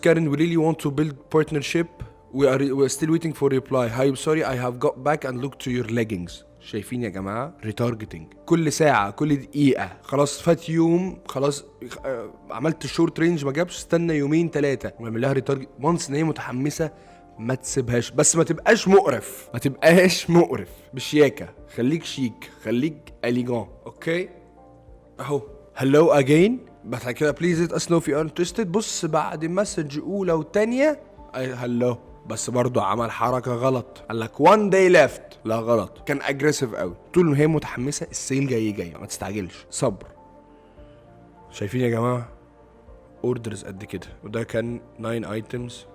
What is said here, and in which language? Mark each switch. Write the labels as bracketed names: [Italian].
[English] Karen, we really want to build partnership. We're still waiting for reply. I'm sorry, I have got back and looked to your leggings. [Arabic] شايفين يا جماعة؟ ريتارجتنج كل ساعة، كل دقيقة. خلاص فات يوم، خلاص عملت شورت رينج ما جابش، استنى يومين ثلاثة واعمل لها ريتارجت. وانس ان هي متحمسة ما تسيبهاش، بس ما تبقاش مقرف، بشياكة، خليك شيك، خليك اليجون. اوكي اهو [English] hello again، [Arabic] بعد كده [English] please let us know if you are interested. [Arabic] بص بعد مسج اولى وتانية hello، بس برضو عمل حركة غلط، قال لك [English] one day left. [Arabic] لا غلط، كان اجريسيف قوي. طول ما هي متحمسة السيل جاي، ما تستعجلش، صبر. شايفين يا جماعة؟ اوردرز قد كده، وده كان 9 items.